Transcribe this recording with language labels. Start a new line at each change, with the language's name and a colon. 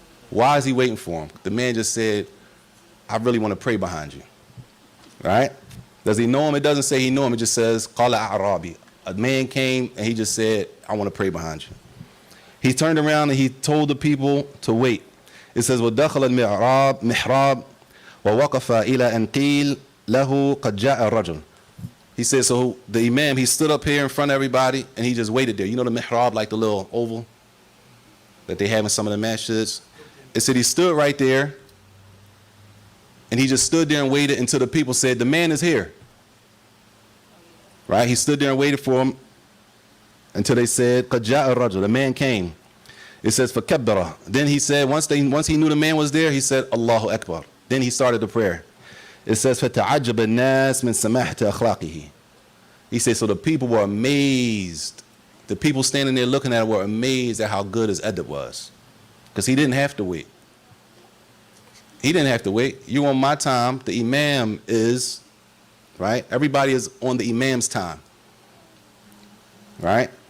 English: Why is he waiting for him? The man just said, I really want to pray behind you. Right? Does he know him? It doesn't say he knew him. It just says,
Arabic: قَالَ أَعْرَابِي.
English: A man came and he just said, I want to pray behind you. He turned around and he told the people to wait. It says,
Arabic: وَدَخَلَ الْمِحْرَابِ وَوَقَفَ إِلَى أَنْ قِيلَ لَهُ قَدْ جَاءَ الرَّجُلُ.
English: He said, so the imam, he stood up here in front of everybody and he just waited there. You know the mihrab, like the little oval that they have in some of the masjids? It said he stood right there and he just stood there and waited until the people said, the man is here. Right? He stood there and waited for him until they said,
Arabic: قَدْ جَاءَ الرَّجُلُ.
English: The man came. It says,
Arabic: فَكَبَّرَ.
English: Then he said, once he knew the man was there, he said, Allahu Akbar. Then he started the prayer. It says,
Arabic: فَتَعَجَّبَ النَّاسِ مِنْ سَمَاحَةِ أَخْلَاقِهِ.
English: He said, so the people were amazed. The people standing there looking at him were amazed at how good his adab was. Because he didn't have to wait. He didn't have to wait. You on my time, the imam is, right? Everybody is on the imam's time. Right?